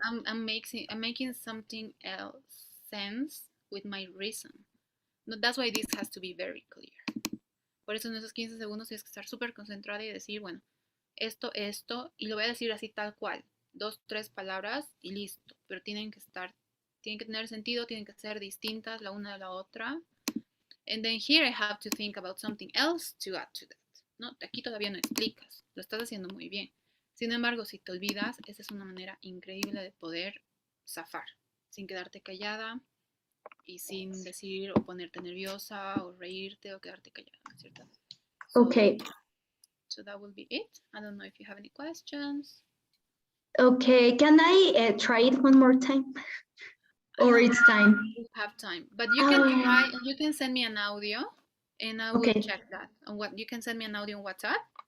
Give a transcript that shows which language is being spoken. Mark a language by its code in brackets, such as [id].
[en] I'm making something else sense with my reason. No, that's why this has to be very clear. [es] Por eso en esos 15 segundos tienes que estar súper concentrada y decir, bueno, esto, y lo voy a decir así tal cual, 2, 3 palabras y listo. Pero tienen que tener sentido, tienen que ser distintas la una de la otra. [en] And then here I have to think about something else to add to that. [es] No, aquí todavía no explicas, lo estás haciendo muy bien. Sin embargo, si te olvidas, esa es una manera increíble de poder zafar, sin quedarte callada y sin decir o ponerte nerviosa o reírte o quedarte callada, ¿cierto? [en] Okay. So that will be it. I don't know if you have any questions. Okay, can I try it one more time? Or it's time? You have time, but you can try. You can send me an audio and I will Okay. check that. On what you can send me an audio on WhatsApp